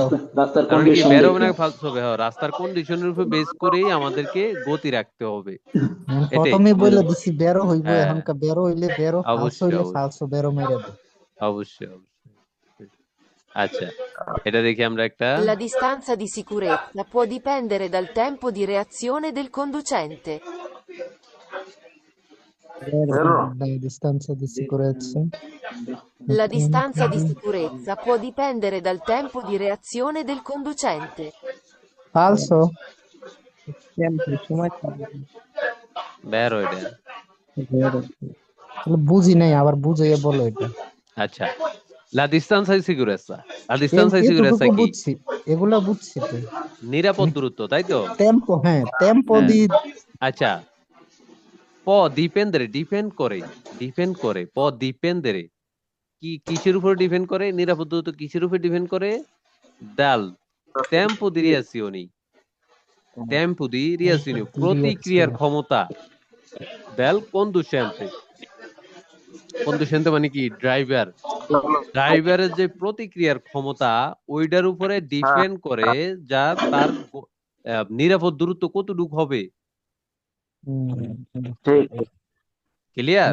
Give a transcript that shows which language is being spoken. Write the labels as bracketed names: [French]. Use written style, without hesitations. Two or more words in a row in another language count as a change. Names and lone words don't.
[Bangla] রাস্তার তার মানে কি কন্ডিশন বেরোবে দেখে। না ফালতু হবে? হ্যাঁ, রাস্তার কন্ডিশনের উপর বেস করেই আমাদেরকে গতি রাখতে হবে, এটাই। প্রথমে বলে দিছি বেরো হইব, হ্যাঁ, এখনকার বেরো হইলে বেরো, ফালসো অবশ্যই হইলে অবশ্যই ফালসো, বেরো মেরে দে। অবশ্যই অবশ্যই। আচ্ছা, এটা দেখি আমরা একটা, [Italian] La distanza di sicurezza può dipendere dal tempo di reazione del conducente. Vero? La distanza di sicurezza. La distanza di sicurezza può dipendere dal tempo di reazione del conducente. Falso? [Bangla] টেম্পো সময় বের এটা। বুঝি নাই, আবার বুঝাইয়া বলো এটা। আচ্ছা, [Italian] la distanza di sicurezza, la distanza di sicurezza [Bangla] এতটুকু কি? বুঝছি, এগুলা বুঝছি তো। নিরাপদ দূরত্ব, তাই তো? টেম্পো, হ্যাঁ টেম্পো হ্যাঁ। দি। আচ্ছা, ডিপেন্ড করে কি কিসের উপর ডিপেন্ড করে? নিরাপদ দূরত্ব কিসের উপর ডিপেন্ড করে? [Italian] dal tempo di reazione, [Bangla] প্রতিক্রিয়ার ক্ষমতা, [Italian] del conducente [Bangla] মানে কি? ড্রাইভারের যে প্রতিক্রিয়ার ক্ষমতা, ওইটার উপরে ডিপেন্ড করে যা তার নিরাপদ দূরত্ব কতটুকু হবে। ঠিক। ক্লিয়ার?